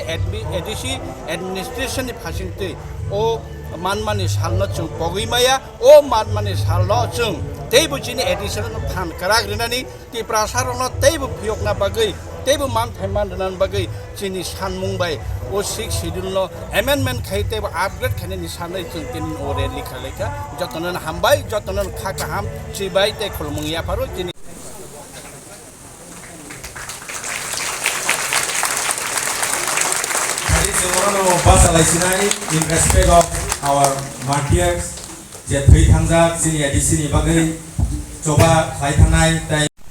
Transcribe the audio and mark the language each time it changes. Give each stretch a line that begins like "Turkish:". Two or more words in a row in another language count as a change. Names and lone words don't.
Bodo: एडीसी एडमिनिस्ट्रेशननि फासिंतै ओ मानमानि सालनो जों बगैमाया ओ मानमानि सालनो जों तेबो चिनि एडीसी फान कराग्रिनानि त्रिपुरासारनो तेबो फियकना बागै तेबो मान थाइमान दनान बागै चिनि सानमुंबाय ओ 6 शेड्यूल नो अमेंडमेंट खाइते अपग्रेड खाने सानै जों तिन ओरे लिखा लेखा जतनन हामबाय जतनन खाका हाम सिबाय ते खुलमुंगिया फारो चिनि
English: in respect of our martyrs
Bodo: जे थै थांजाक जोंनि एडीसीनि बागै जबा खाय थानाय ताय